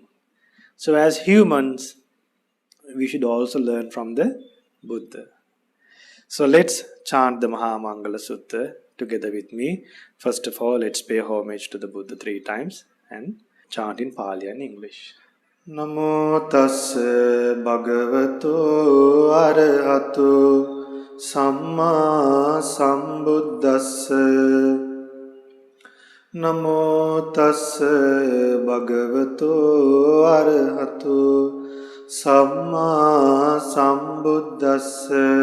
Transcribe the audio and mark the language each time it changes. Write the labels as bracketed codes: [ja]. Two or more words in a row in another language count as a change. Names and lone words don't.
[en] So as humans, we should also learn from the Buddha. So let's chant the Maha Mangala Sutta together with me. First of all, let's pay homage to the Buddha 3 times and chant in Pali and English. [pi] Namo tassa bhagavato arahato samma sambuddhassa. Namo tassa bhagavato arahato samma sambuddhassa.